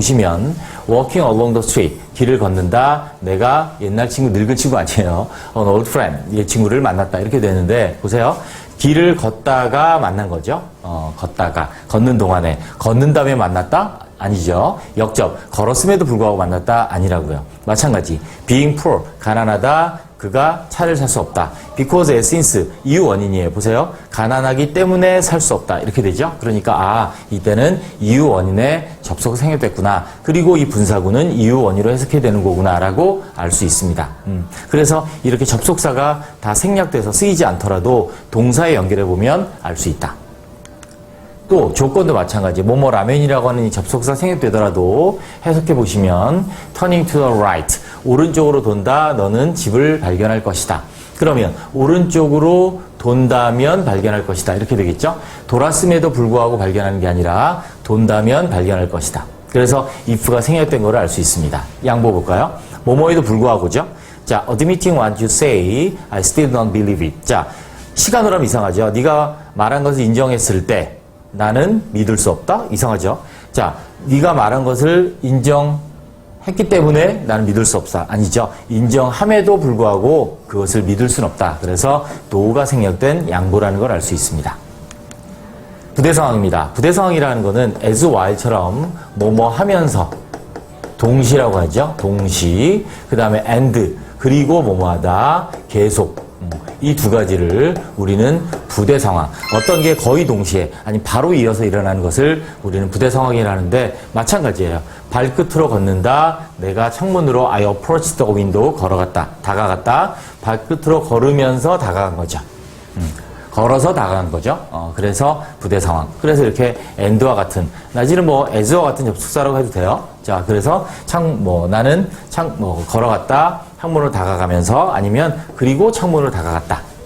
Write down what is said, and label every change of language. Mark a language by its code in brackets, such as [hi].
[ko] 보시면 [en] walking along the street [ko] 길을 걷는다. 내가 옛날 친구 늙은 친구 아니에요. [en] An old friend [ko] 이 친구를 만났다 이렇게 되는데 보세요. 길을 걷다가 만난 거죠. 걷는 동안에 걷는 다음에 만났다? 아니죠. 역접 걸었음에도 불구하고 만났다? 아니라고요. 마찬가지 [en] being poor [ko] 가난하다. 그가 차를 살 수 없다. because, as, since 이유 원인이에요. 보세요. 가난하기 때문에 살 수 없다. 이렇게 되죠. 그러니까 이때는 이유 원인에 접속이 생략됐구나. 그리고 이 분사구는 이유 원인으로 해석해야 되는 거구나 라고 알 수 있습니다. 그래서 이렇게 접속사가 다 생략돼서 쓰이지 않더라도 동사에 연결해보면 알 수 있다. 또 조건도 마찬가지. 뭐뭐 라면이라고 하는 이 접속사 생략되더라도 해석해 보시면 [en] turning to the right [ko] 오른쪽으로 돈다. 너는 집을 발견할 것이다. 그러면 오른쪽으로 돈다면 발견할 것이다. 이렇게 되겠죠. 돌았음에도 불구하고 발견하는 게 아니라 돈다면 발견할 것이다. 그래서 if가 생략된 걸 알 수 있습니다. 양보 볼까요? 뭐뭐에도 불구하고죠. [en] 자, admitting what you say, I still don't believe it. [ko] 자, 시간으로 하면 이상하죠. 네가 말한 것을 인정했을 때 나는 믿을 수 없다? 이상하죠? 자, 네가 말한 것을 인정했기 때문에 나는 믿을 수 없다. 아니죠. 인정함에도 불구하고 그것을 믿을 수는 없다. 그래서 do가 생략된 양보라는 걸 알 수 있습니다. 부대 상황입니다. 부대 상황이라는 거는 as, while처럼 뭐뭐 하면서 동시라고 하죠. 동시. 그 다음에 and 그리고 뭐뭐 하다. 계속. 이 두 가지를 우리는 부대 상황, 어떤 게 거의 동시에 아니 바로 이어서 일어나는 것을 우리는 부대 상황이라는데 마찬가지예요. 발끝으로 걷는다. 내가 창문으로 [en] I approached the window [ko] 걸어갔다. 다가갔다. 발끝으로 걸으면서 다가간 거죠. 걸어서 다가간 거죠. 그래서 부대 상황. 그래서 이렇게 and와 같은 나지는 뭐 as와 같은 접속사라고 해도 돼요. 자, 그래서 나는 걸어갔다. 창문으로 다가가면서 아니면 그리고 창문으로 다가갔다.